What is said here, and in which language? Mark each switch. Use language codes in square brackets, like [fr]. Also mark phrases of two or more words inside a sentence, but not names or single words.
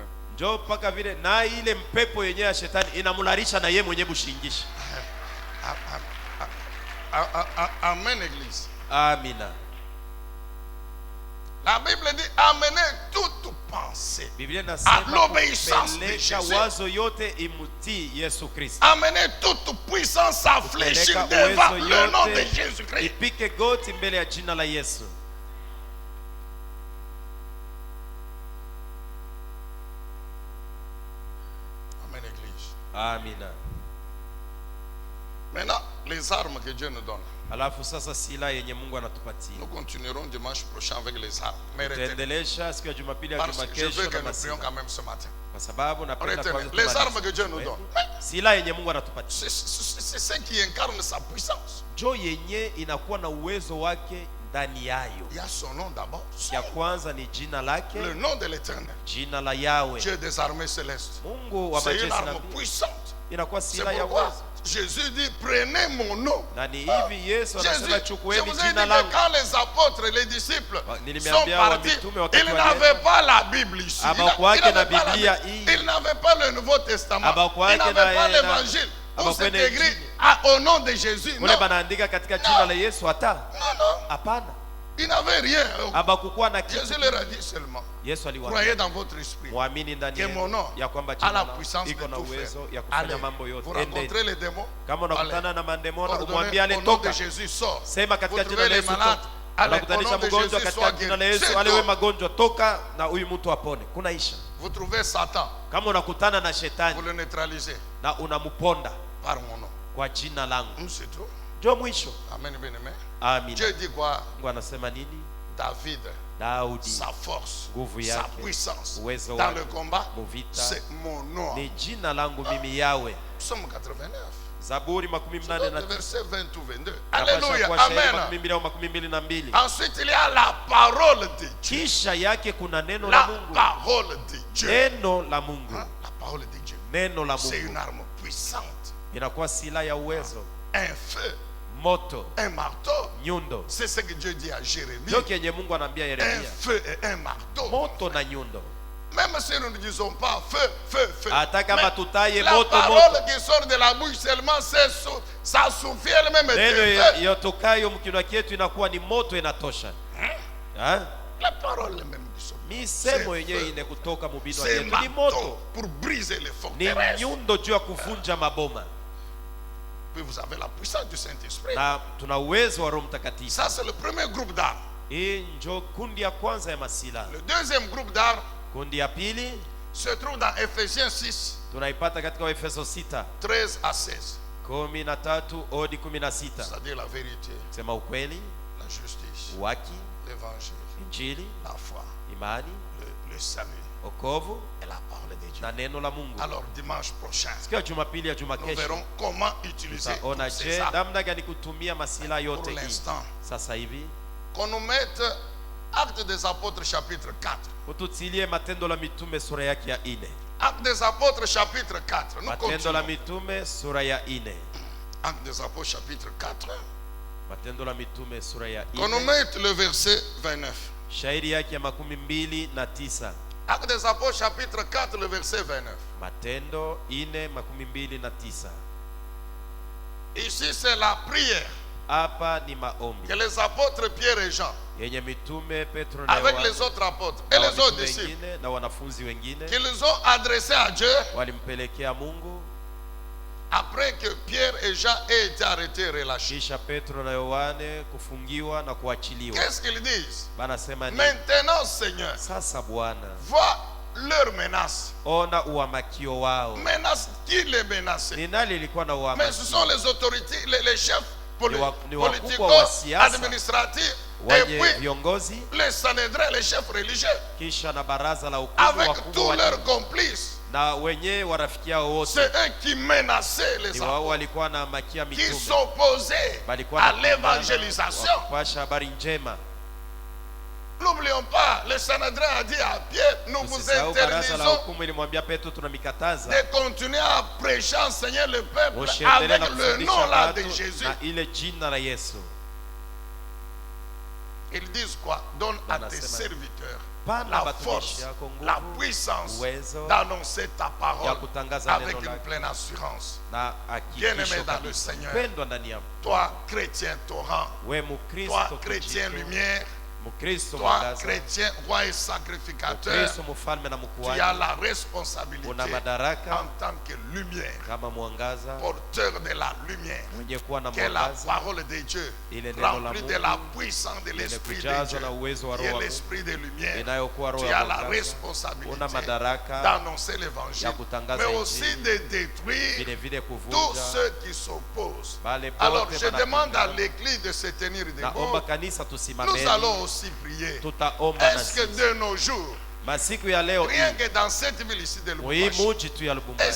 [sw] Njo mpaka vile na ile mpepo yenyewe ya shetani inamularisha na ye mwenyewe bushingishi. [fr] Amen, église. [sw] Amina. [fr] La Bible dit amenez toute pensée [sw] Biblia [fr] à [sw] inasema [fr] l'obéissance de kupeleka Jésus. [sw] wazo yote imutii Yesu Kristo. [fr] Amenez toute puissance à fléchir [sw] Kupeleka [fr] devant [sw] uwezo [fr] le nom de [sw] yote [fr] Jésus-Christ. [sw] ipike goti mbele ya jina la Yesu. [fr] Amen, église. [sw] Amina. [fr] Maintenant, les armes que Dieu nous donne. [sw] Alafu sasa sila yenye Mungu anatupatia. [fr] Nous continuerons dimanche prochain avec les armes. Mais retenez, [sw] Tutaendelesha siku ya Jumapili ya [fr] parce que je [sw] Jumakesho [fr] veux que [sw] na [fr] nous prions [sw] masila. [fr] quand même ce matin. [sw] Kwa sababu napenda [fr] Retenez, [sw] kwanza [fr] les [sw] tumalize. [fr] armes que Dieu nous donne. [sw] Sila yenye Mungu anatupatia. [fr] C'est ce qui incarne sa puissance. [sw] Jo yenye inakuwa na uwezo wake ndani yayo. [fr] Il y a son nom d'abord. [sw] Ya kwanza ni jina lake, [fr] Le nom de l'Éternel. [sw] jina la Yahweh. [fr] Dieu des armées célestes. [sw] Mungu wa [fr] C'est une [sw] majeshi na [fr] arme [sw] mbingu. [fr] puissante. [sw] Inakuwa [fr] C'est [sw] sila ya [fr] pourquoi [sw] uwezo. [fr] Jésus dit prenez mon nom. [sw] Na ni hivi Yesu [fr] Jésus, [sw] anasema [fr] je [sw] chukueni [fr] vous ai dit [sw] jina [fr] que [sw] langu. [fr] quand les apôtres, les disciples sont [sw] Nilimeambia wa [fr] partis, [sw] mitume wakati [fr] ils [sw] walienda, [fr] n'avaient pas la Bible ici. [sw] Habakuwake na [fr] n'avaient pas la [sw] Biblia [fr] Bible. [sw] hii. [fr] Ils n'avaient pas le Nouveau Testament. [sw] Habakuwake [fr] Ils n'avaient pas [sw] na- [fr] l'évangile. Où [sw] habakuwa [fr] c'est [sw] na [fr] écrit [sw] Injili. [fr] au nom de Jésus. Non, [sw] Mule banaandika katika jina la Yesu hata? [fr] non, non. [sw] Hapana. [fr] Ils n'avaient rien. [sw] Habakukuwa na kitu. [fr] Jésus leur a dit seulement [sw] Yesu aliwaambia, [fr] croyez dans votre esprit [sw] muamini ndani [fr] que mon [sw] yenu [fr] nom [sw] ya kwamba [fr] a [sw] jina [fr] la [sw] langu [fr] puissance de [sw] iko na [fr] tout [sw] uwezo [fr] faire. [sw] ya kufanya [fr] Allez, [sw] mambo [fr] vous [sw] yote. [fr] rencontrez [sw] Endeni. [fr] les démons. [sw] Kama unakutana na mandemona, umwambie [fr] Ordonnez [sw] ale [fr] au nom de [sw] toka. [fr] Jésus, sors. [sw] Sema [fr] Vous [sw] katika jina [fr] trouvez [sw] la [fr] les [sw] Yesu [fr] malades. [sw] toka. [fr] Allez, au [sw] Unakutanisha [fr] nom de [sw] mgonjwa [fr] Jésus, sois [sw] katika jina la [fr] guéri. [sw] Yesu, [fr] C'est [sw] ale we [fr] tout. [sw] magonjwa toka na huyu mtu apone. Kunaisha. [fr] Vous trouvez Satan. [sw] Kama unakutana na [fr] Vous [sw] shetani [fr] le neutralisez [sw] na unamuponda [fr] par mon nom. [sw] kwa jina langu, [fr] C'est tout. [sw] ndio mwisho. [fr] Amen, bien aimé. [sw] Amina. [fr] Dieu dit quoi? [sw] Mungu anasema nini? [fr] David, [sw] Daudi, [fr] sa force, [sw] nguvu [fr] sa [sw] yake, [fr] puissance [sw] uwezo [fr] dans [sw] wake, [fr] le combat, [sw] muvita, [fr] c'est mon nom. [sw] ni jina langu mimi Yawe. [fr] Psaume 89. [sw] Zaburi makumi mnane na [fr] Le verset 20 ou 22. [sw] Napasha [fr] Alléluia. [sw] kuwa shahidi [fr] Amen. [sw] makumi mbili au makumi mbili na mbili. [fr] Ensuite, il y a la parole de Dieu. [sw] Kisha yake kuna neno la [fr] La [sw] Mungu. [fr] parole de Dieu. [sw] Neno la Mungu. [fr] Hein? La parole de Dieu. [sw] Neno la [fr] C'est une [sw] Mungu [fr] arme puissante. [sw] inakuwa sila ya uwezo, [fr] Un feu, [sw] moto, [fr] un marteau. [sw] nyundo. [fr] C'est ce que Dieu dit à Jérémie. [sw] Ndio kenye Mungu anaambia [fr] Un [sw] Yeremia, [fr] feu et un marteau. [sw] moto na nyundo. [fr] Même si nous ne disons pas feu, feu, feu. [sw] Hata kama [fr] Mais [sw] tutaye [fr] la [sw] moto [fr] parole [sw] moto, [fr] qui sort de la bouche seulement, ça suffit elle-même. [sw] neno [fr] est feu. [sw] yotokayo mkinywa chetu inakuwa ni moto, inatosha. Ha? [fr] La parole même qui sort. [sw] Misemo [fr] C'est [sw] yenyewe [fr] feu. [sw] ine kutoka mubinywa [fr] C'est un [sw] yetu ni [fr] marteau [sw] moto, [fr] pour briser les [sw] ni [fr] forteresses. [sw] nyundo juu ya kuvunja maboma, [fr] Puis vous avez la puissance du Saint-Esprit. [sw] na tuna uwezo wa Roho Mtakatifu. [fr] Ça, c'est le premier groupe d'armes. [sw] Hii njo kundi ya kwanza ya masila. [fr] Le deuxième groupe d'armes [sw] Kundi ya pili [fr] se trouve dans Ephésiens 6, [sw] tunaipata katika Waefeso 6 [fr] 13 à 16. [sw] 13 hadi 16. [fr] C'est-à-dire la vérité, [sw] Sema ukweli, [fr] la justice, [sw] uwaki, [fr] l'évangile, [sw] injili, [fr] la foi, [sw] imani, [fr] le salut [sw] okovu [fr] et la parole de Dieu. [sw] na neno la Mungu. [fr] Alors, dimanche prochain, [sw] Siku ya Jumapili ya [fr] nous [sw] Jumakesho [fr] verrons comment utiliser [sw] tutaona [fr] toutes ces je armes. [sw] namna gani kutumia masila yote [fr] Pour [sw] hii. [fr] l'instant, [sw] Sasa hivi [fr] qu'on nous mette Actes des Apôtres chapitre 4. [sw] Ututilie Matendo la Mitume sura yake ya 4. [fr] Actes des Apôtres chapitre 4. Nous [sw] Matendo la [fr] continuons. [sw] Mitume sura ya 4. [fr] Actes des Apôtres chapitre 4. [sw] Matendo la Mitume sura ya [fr] Qu'on nous [sw] 4. [fr] mette le verset 29. [sw] Shairi yake ya 29. [fr] Actes des Apôtres chapitre 4, le verset 29. [sw] Matendo 4:29. [fr] Ici c'est la prière [sw] Hapa ni maombi [fr] que les apôtres Pierre et Jean, [sw] yenye mitume Petro na [fr] avec [sw] Yohana [fr] les autres apôtres [sw] na [fr] et les autres [sw] mitume [fr] disciples, [sw] wengine na wanafunzi wengine [fr] qu'ils ont adressé à Dieu [sw] walimpelekea Mungu [fr] après que Pierre et Jean aient été arrêtés et relâchés. [sw] kisha Petro na Yohane kufungiwa na kuachiliwa. [fr] Qu'est-ce qu'ils disent? [sw] Banasema ni [fr] Maintenant, Seigneur, [sw] sasa Bwana, [fr] vois leur menace. [sw] ona uamakio wao. [fr] Menace, qui les menaçait? [sw] Ni nani ilikuwa na [fr] Mais ce sont [sw] uamakio? [fr] les autorités, les chefs [sw] Ni wakubwa wa [fr] politico, [sw] siasa, [fr] administratifs, et [sw] wenye [fr] puis [sw] viongozi [fr] les Sanhédrins, les chefs religieux, [sw] kisha na baraza la hukumu [fr] avec [sw] wakubwa [fr] tous [sw] wa [fr] leurs [sw] dini, [fr] complices. [sw] na wenye warafiki yao wote [fr] C'est eux qui menaçaient les [sw] ni wao [fr] apôtres, [sw] walikuwa na makia [fr] qui [sw] mitume, [fr] s'opposaient [sw] balikuwa [fr] à [sw] na [fr] l'évangélisation. [sw] kupasha habari njema. [fr] N'oublions pas, le Sanhédrin a dit à Pierre, nous vous [sw] Usisahau baraza la [fr] interdisons [sw] hukumu ilimwambia Petro, tunamikataza [fr] de continuer à prêcher, enseigner le peuple [sw] usiendelee [fr] avec [sw] na [fr] le [sw] kufundisha [fr] nom là de [sw] watu [fr] Jésus. [sw] na ile jina la Yesu. [fr] Ils disent quoi? Donne à tes [sw] Banasema, [fr] serviteurs [sw] pana [fr] la [sw] batumishi [fr] force, [sw] yako [fr] la [sw] nguvu, [fr] puissance [sw] uwezo [fr] d'annoncer ta [sw] ya [fr] parole [sw] kutangaza [fr] avec [sw] neno [fr] une [sw] lako [fr] pleine assurance. [sw] na [fr] Bien-aimé [sw] hakikisho [fr] dans le [sw] kabisa. [fr] Seigneur. [sw] Pendwa ndani ya [fr] Toi, chrétien torrent, [sw] we [fr] toi, [sw] Mukristo [fr] chrétien [sw] kijito, [fr] lumière, [sw] Mukristo [fr] toi, [sw] mwangaza, [fr] chrétien roi et sacrificateur, [sw] Mukristo mfalme na [fr] tu as [sw] mkuhani, [fr] la responsabilité [sw] una madaraka [fr] en tant que lumière, [sw] kama mwangaza [fr] porteur de la lumière, [sw] mwenye kuwa na [fr] qui est la [sw] mwangaza, [fr] parole de Dieu, [sw] ile neno la [fr] remplie de [sw] Mungu [fr] la puissance de l'Esprit de [sw] kujazwa [fr] Dieu, [sw] na uwezo wa [fr] qui [sw] Roho [fr] est [sw] wa Mungu [fr] l'Esprit de lumière. [sw] inayokuwa roho [fr] Tu [sw] ya [fr] as la [sw] mwangaza, [fr] responsabilité [sw] una madaraka [fr] d'annoncer l'évangile, [sw] ya kutangaza [fr] mais aussi [sw] Injili, [fr] de détruire [sw] vile vile [fr] tous [sw] kuvunja [fr] ceux qui s'opposent. [sw] bale [fr] Alors [sw] pote [fr] je demande à [sw] wanapinga. [fr] l'église de se tenir [sw] Naomba [fr] debout. [sw] kanisa [fr] Nous [sw] tusimameni, [fr] allons aussi prier. [sw] tutaomba na [fr] Est-ce que [sw] sisi. [fr] de nos jours, [sw] Masiku ya leo [fr] rien [sw] hii, [fr] que dans cette ville ici de hii Lubumbashi, [sw] muji tu ya [fr] est-ce [sw] Lubumbashi